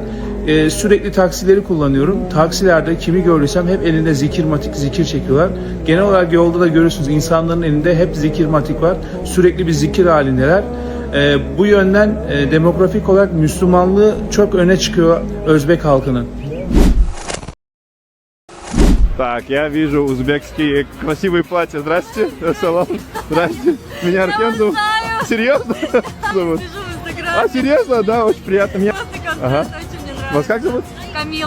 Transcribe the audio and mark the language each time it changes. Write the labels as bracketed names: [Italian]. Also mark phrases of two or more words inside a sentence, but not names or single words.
[Turkish] Sürekli taksileri kullanıyorum. Taksilerde kimi görürsem hep elinde zikirmatik, zikir çekiyorlar. Genel olarak yolda da görürsünüz insanların elinde hep zikirmatik var. Sürekli bir zikir halindeler. Bu yönden demografik olarak Müslümanlığı çok öne çıkıyor Özbek halkının. [Russian] Так, я вижу узбекские красивые платья. Здрасте, салам. Здрасте. Меня Аркен зовут. Серьезно? Зовут? А, серьезно? Да, очень приятно. Меня... Ага. Вас как зовут? Камила.